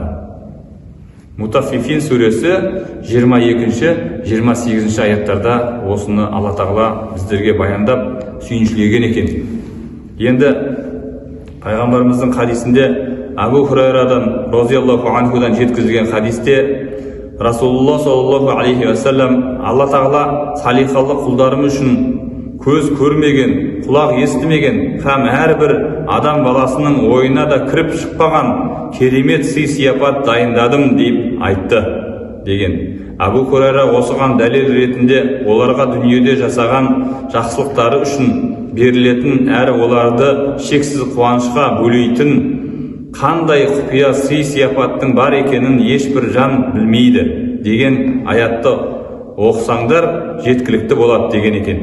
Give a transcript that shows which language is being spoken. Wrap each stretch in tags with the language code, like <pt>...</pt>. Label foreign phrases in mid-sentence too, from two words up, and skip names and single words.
<kk>Мутаффифин сүресі 22-28 аяттарда осыны Алла Тағала біздерге баяндап сүйіншілеген екен. Енді пайғамбарымыздың хадисінде Абу Хурайрадан розиаллаху анхудан жеткізілген хадисте Расулулла</kk> <ar>صلى الله عليه وسلم</ar> <kk>Алла Тағала салихалы құлдарым үшін көз көрмеген, құлақ естімеген һәм әрбір адам баласының ойына да кіріп шықпаған керемет сый-сияпат дайындадым деп айтты деген. Абу Хурайра осыған дәлел ретінде оларға дүниеде жасаған жақсылықтары үшін берілетін әрі оларды шексіз қуанышқа бөлейтін қандай құпия сый-сияпаттың бар екенін ешбір жан білмейді деген аятты оқысаңдар жеткілікті болады деген екен.</kk>